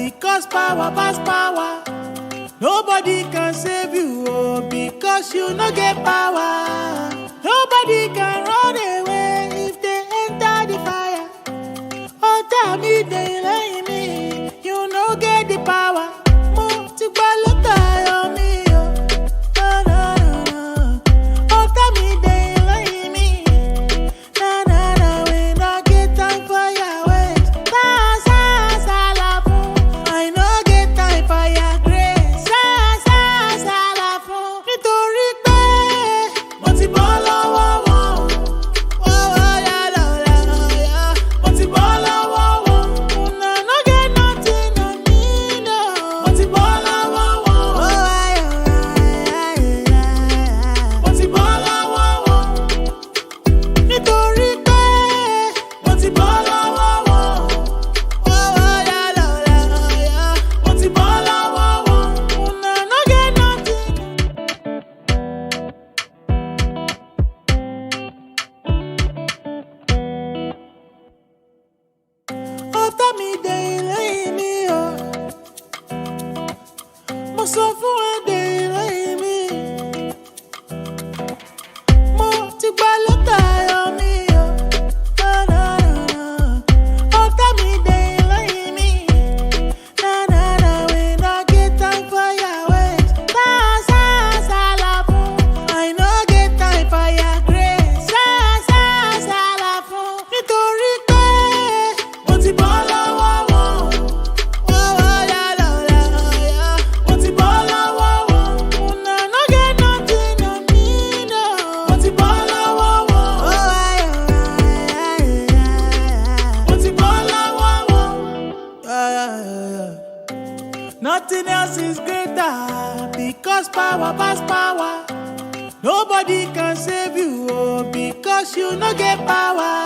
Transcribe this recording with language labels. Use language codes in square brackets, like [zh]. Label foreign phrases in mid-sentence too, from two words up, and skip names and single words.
[pcm] because power pass power. Nobody can save you, oh, because you no get power. Nobody can run away if they enter the fire. Oh, tell me they lay me, you no get the power. [yo] Mo ti gba lọ́tà ayọ̀ mi o. [pcm] No, no, no, no. Oh, tell me they lay me. Na, na, na, we no get time for your ways. I no get time for your grace. [yo] Nítorí pé mo ti bọ́ lọ́wọ́ wọn. Mo ti bọ́ lọ́wọ́ wọn. [pcm] No get nothing on me, no. [yo] Mo ti bọ́ lọ́wọ́ wọn. Mo ti bọ́ lọ́wọ́ wọn. Nítorí pé mo ti bọ́ lọ́wọ́ wọn. Mo ti bọ́ lọ́wọ́ wọn. [pcm] No get nothing. [yo] Ọ̀tá mi dé ilé mi o. Mo sọ fún ẹ dé ilé mi. Mo ti gba lọ́tà ayọ̀ mi o. Na, na, na, na. Ọ̀tá mi dé ilé mi. [pcm] Na, na, na, we no get time for your ways. I no get time for your grace. [yo] Nítorí pé mo ti bọ́ lọ́wọ́ wọn. Mo ti bọ́ lọ́wọ́ wọn. [pcm] No get nothing on me, no. [yo] Mo ti bọ́ lọ́wọ́ wọn. Mo ti bọ́ lọ́wọ́ wọn. [pcm] Nothing else is greater because power pass power. Nobody can save you, oh, because you no get power.